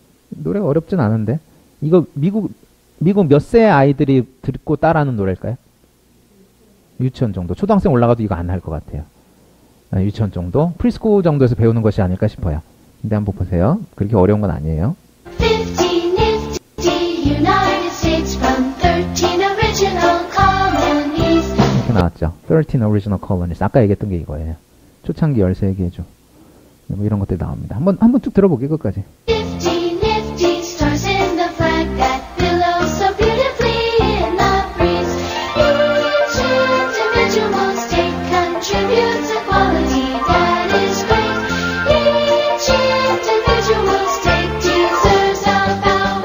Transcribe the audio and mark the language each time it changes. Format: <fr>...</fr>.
<ko>노래가 어렵진 않은데 이거 미국 몇 세의 아이들이 듣고 따라하는 노래일까요? 유치원 정도. 초등학생 올라가도 이거 안 할 것 같아요. 유치원 정도? 프리스쿨 정도에서 배우는 것이 아닐까 싶어요. 근데 한번 보세요. 그렇게 어려운 건 아니에요.</ko> <en>15 United States from 13 original colonies.</en> <ko>이렇게 나왔죠.</ko> <en>13 original colonies.</en> <ko>아까 얘기했던 게 이거예요. 초창기 13개죠. 뭐 이런 것들이 나옵니다. 한번 쭉 들어볼게요, 끝까지.</ko> <en>Nifty, nifty stars in the flag that billow so beautifully in the breeze. Each individual state contributes a quality that is great. Each individual state deserves a bow.</en>